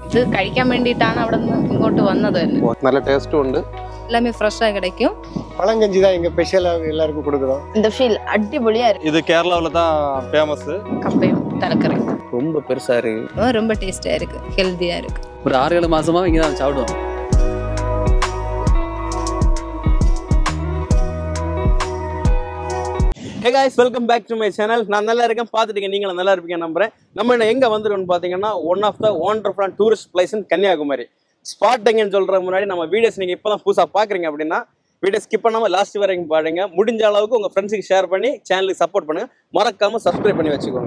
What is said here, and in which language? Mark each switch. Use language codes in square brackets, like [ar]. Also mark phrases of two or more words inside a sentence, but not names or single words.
[ml] ഇത് കഴിക്കാൻ വേണ്ടിയിട്ടാണ് അവിടെ നിന്ന് ഇങ്ങോട്ട് വന്നത് തന്നെ. നല്ല ടേസ്റ്റും ഉണ്ട്, [ta] எல்லாமே ஃப்ரெஷ்ஷாக கிடைக்கும். பழங்கஞ்சி தான் இங்கே ஸ்பெஷலாக எல்லாருக்கும் கொடுக்குறோம். இந்த ஃபீல் அடிபொலியாக இருக்கு. இது கேரளாவில் தான் ஃபேமஸ். கப்பையும் தலைக்கறி ரொம்ப பெருசாக இருக்கு, ரொம்ப டேஸ்டாக இருக்கு, ஹெல்த்தியாக இருக்கு. ஒரு 6-7 மாசமா இங்கே தான் சாப்பிடுவோம். [en] Hey guys, welcome back to my channel. [ta] நான் நல்லா இருக்கேன், பார்த்துட்டீங்க நீங்களும் நல்லா இருப்பீங்க நம்புறேன். நம்ம என்ன எங்கே வந்துருக்கோம்னு பார்த்தீங்கன்னா [en] one of the wonderful tourist place in [ta] கன்னியாகுமரி. ஸ்பாட் எங்கன்னு சொல்கிற முன்னாடி நம்ம வீடியோஸ் நீங்கள் இப்போ தான் புதுசாக பார்க்குறீங்க அப்படின்னா [en] video skip [ta] பண்ணாமல் லாஸ்ட் வரைக்கும் பாருங்க. முடிஞ்ச அளவுக்கு உங்கள் ஃப்ரெண்ட்ஸுக்கு ஷேர் பண்ணி சேனலுக்கு சப்போர்ட் பண்ணுங்கள். மறக்காமல் சப்ஸ்கிரைப் பண்ணி வச்சுக்கோங்க.